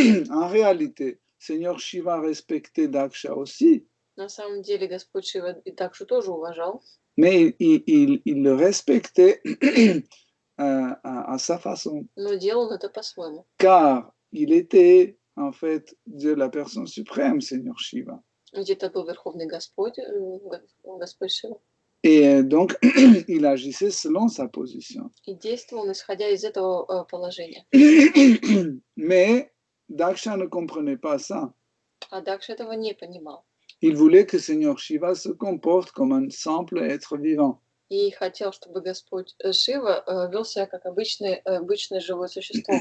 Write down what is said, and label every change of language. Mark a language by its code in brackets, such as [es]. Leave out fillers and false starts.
[fr] En réalité, Seigneur Shiva respectait Daksha aussi. [ru] На самом деле Господь Шива и Дакшу тоже уважал. [fr] Mais il le respectait à sa façon. [ru] Но делал он это по-своему. [fr] Car il était en fait Dieu, la personne suprême, Seigneur Shiva. [ru] Ведь это был Верховный Господь, Господь Шива. [fr] Et donc, il agissait selon sa position. [ru] И действовал он, исходя из этого положения. [fr] Mais Daksha ne comprenait pas ça. [ru] А Дакша этого не понимал. [fr] Il voulait que Seigneur Shiva se comporte comme un simple être vivant. [ru] И хотел, чтобы Господь Шива вел себя как обычное живое существо.